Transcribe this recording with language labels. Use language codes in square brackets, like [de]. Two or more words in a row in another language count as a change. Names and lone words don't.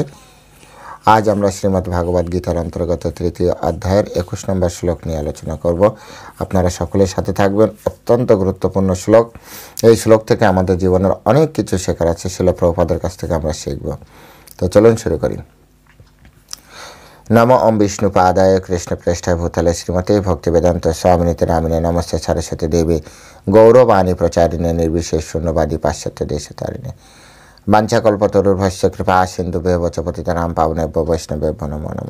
[bn] আজ আমরা শ্রীমদ্ ভাগবত গীতার অন্তর্গত তৃতীয় অধ্যায়ের 21 নম্বর শ্লোক নিয়ে আলোচনা করব। আপনারা সকলের সাথে থাকবেন। অত্যন্ত গুরুত্বপূর্ণ শ্লোক। এই শ্লোক থেকে আমাদের জীবনের অনেক কিছু শেখার আছে, শিল প্রভুপাদের কাছ থেকে আমরা শিখব। তো চলুন শুরু করি। [sa] नमो ओम विष्णुपादाय कृष्णप्रेष्ठाय भूतले श्रीमते भक्तिवेदांत स्वामिनिते नामिने नमस्ते सरस्वती देवी गौरवाणी प्रचारिणे निर्विशेष शून्यवादी पाश्चात्य देशतारिणे वाञ्छाकल्पतरुर्भस्य कृपा सिन्धुभ्यो च पतितानां पावनेभ्यो वैष्णवेभ्यो नमो नमः।